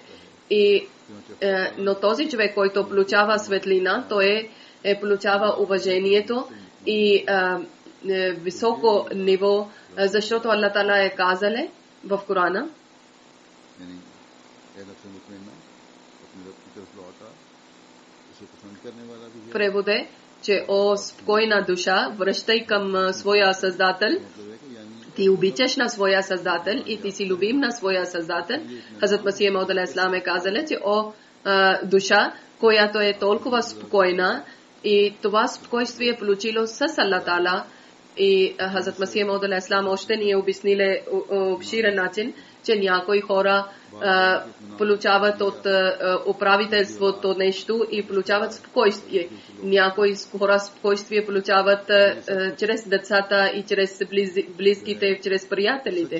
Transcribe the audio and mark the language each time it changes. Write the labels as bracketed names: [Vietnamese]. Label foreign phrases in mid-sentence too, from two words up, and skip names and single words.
[Bulgarian] Но този човек, който получава светлина, той получава уважението и високо ниво, защото Аллах Таала е казал в Корана, преводе, че о спокойна душа, връщай към своя Създател. Ти обичаш на своя Създател и ти си любим на своя Създател. Хазрат Масих Мауд [Arabic] عليه السلام [Bulgarian] е казал, че о душа, която е толкова спокойна, и това спокойствие е получило с Аллах Таала. И Хазрат Масих Мауд [Arabic] عليه السلام [Bulgarian] още ни е обяснили обширен начин, че някои хора получават от управителството нещо и получават спокойствие. Някои хора спокойствие получават чрез децата и чрез близките, чрез приятелите.